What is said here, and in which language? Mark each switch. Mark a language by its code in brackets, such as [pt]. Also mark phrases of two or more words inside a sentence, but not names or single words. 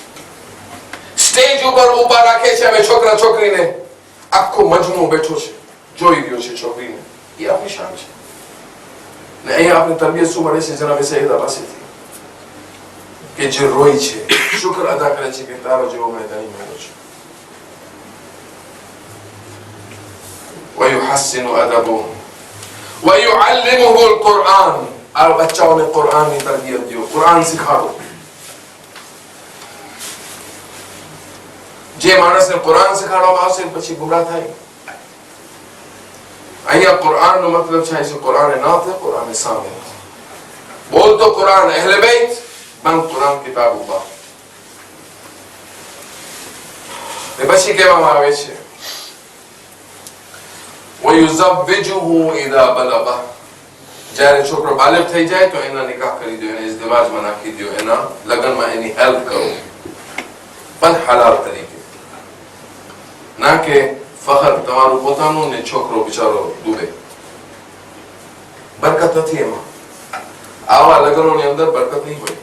[gu] સ્ટેજ ઉપર ઉભા રાખે છે હવે છોકરા છોકરીને, આખો મજમુ બેઠો છે, જોઈ રહ્યો છે છોકરીને. એ આપણી શાન છે. ને અહીંયા આપણે તરબિયત શું મળે છે જનાબે સૈયદા પાસેથી? કે જે રોય છે, શુક્ર અદા કરે છે કે તારો જેવો મેં ધણી મળ્યો છે. [ar] ويحسن أدبه ويعلمه القرآن. [gu] આ બચ્ચાઓને કુરાનની તરબિયત દો, કુરાન શીખાડો. જે માણસને કુરાન શીખાડવામાં આવશે પછી ગુમરાહ થાય. અહીંયા કુરાનનો મતલબ છે કુરાન નાત, કુરાન સામે બોલતો કુરાન અહલે બેત, બંધ કુરાન કિતાબુલ્લાહ. એ પછી કહેવામાં આવે છે [ar] وَيُزَوِّجُهُ إِذَا بَلَغَ. [gu] જ્યારે છોકરો બાલિગ થઈ જાય તો એના નિકાહ કરી દો, એને ઇઝદિવાજમાં નાખી દો, એના લગ્નમાં એની હેલ્પ કરો, પણ હલાલ તરીકે. ના કે ફખર તમારું પોતાનું ને છોકરો બિચારો ડૂબે. બરકત નથી એમાં. આવા લગ્નોની અંદર બરકત નહીં હોય.